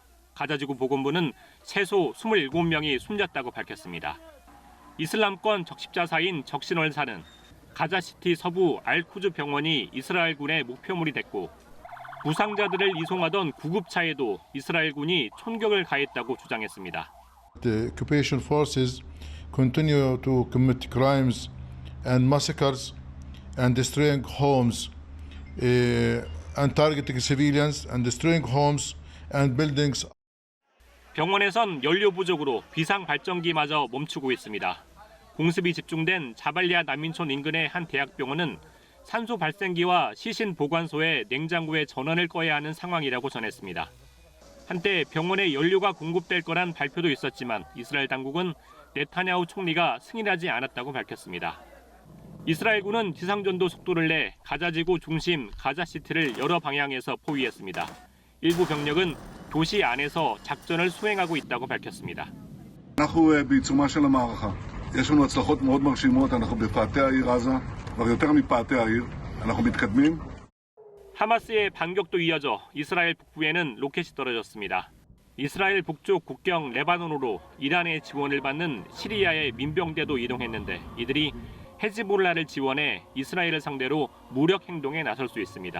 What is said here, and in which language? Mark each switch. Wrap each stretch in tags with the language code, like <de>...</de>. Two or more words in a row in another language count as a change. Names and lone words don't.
<ko>가자지구 보건부는 최소 27명이 숨졌다고 밝혔습니다. 이슬람권 적십자사인 적신월사는 가자시티 서부 알쿠즈 병원이 이스라엘군의 목표물이 됐고 부상자들을 이송하던 구급차에도 이스라엘군이 총격을 가했다고 주장했습니다.</ko> <en>The occupation forces continue to commit crimes and massacres and destroying homes and targeting civilians and destroying homes and buildings.</en> <ko>병원에선 연료 부족으로 비상 발전기마저 멈추고 있습니다. 공습이 집중된 자발리아 난민촌 인근의 한 대학병원은 산소 발생기와 시신 보관소에 냉장고에 전원을 꺼야 하는 상황이라고 전했습니다. 한때 병원에 연료가 공급될 거란 발표도 있었지만 이스라엘 당국은 네타냐후 총리가 승인하지 않았다고 밝혔습니다. 이스라엘군은 지상전도 속도를 내 가자지구 중심 가자시티를 여러 방향에서 포위했습니다. 일부 병력은 도시 안에서 작전을 수행하고 있다고 밝혔습니다.</ko> <he>יש לנו הצלחות מאוד מרשימות, אנחנו בפאתי העיר עזה, כבר יותר מפאתי העיר, אנחנו מתקדמים.</he> <ko>하마스의 반격도 이어져 이스라엘 북부에는 로켓이 떨어졌습니다. 이스라엘 북쪽 국경 레바논으로 이란의 지원을 받는 시리아의 민병대도 이동했는데 이들이 헤즈볼라를 지원해 이스라엘을 상대로 무력 행동에 나설 수 있습니다.</ko>